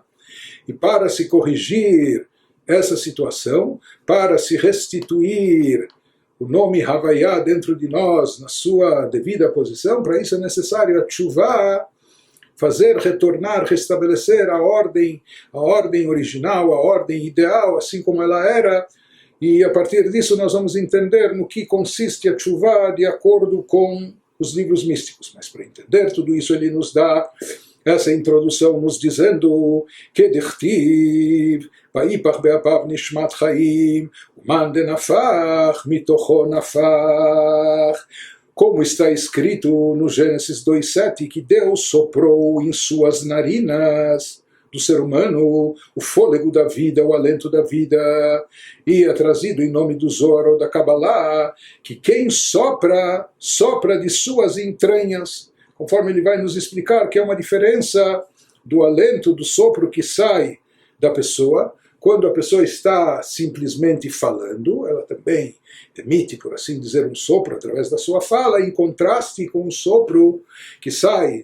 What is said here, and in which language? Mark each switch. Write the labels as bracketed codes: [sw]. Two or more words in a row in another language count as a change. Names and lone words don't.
[pt] E para se corrigir essa situação, para se restituir o nome Havaiá dentro de nós, na sua devida posição, para isso é necessário a Tshuvah, fazer retornar, restabelecer a ordem original, a ordem ideal, assim como ela era, e a partir disso nós vamos entender no que consiste a Tshuvah de acordo com os livros místicos. Mas para entender tudo isso ele nos dá essa introdução nos dizendo que [he] דכתיב ויפח באפיו נשמת חיים ומאן דנפח מתוכו נפח, [pt] como está escrito no Gênesis 2:7, que Deus soprou em suas narinas do ser humano o fôlego da vida, o alento da vida, e é trazido em nome do Zohar ou da Kabbalah, que quem sopra, sopra de suas entranhas, conforme ele vai nos explicar que é uma diferença do alento, do sopro que sai da pessoa, quando a pessoa está simplesmente falando, ela também emite, por assim dizer, um sopro através da sua fala, em contraste com o sopro que sai